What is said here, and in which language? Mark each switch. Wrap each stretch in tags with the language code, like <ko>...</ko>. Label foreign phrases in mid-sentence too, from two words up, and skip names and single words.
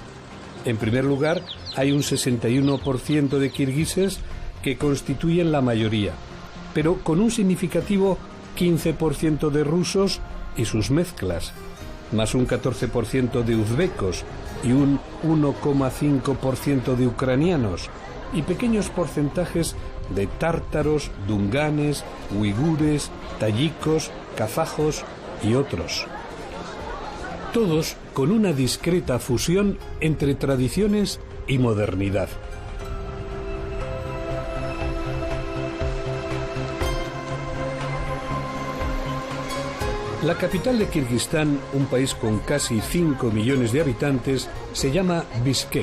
<es>En primer lugar, hay un 61% de kirguises que constituyen la mayoría, pero con un significativo 15% de rusos y sus mezclas, más un 14% de uzbecos y un 1,5% de ucranianos, y pequeños porcentajes de tártaros, dunganes, uigures, tayikos, kazajos y otros. Todos con una discreta fusión entre tradiciones y modernidad. La capital de Kirguistán, un país con casi 5 millones de habitantes, se llama Bishkek.</es>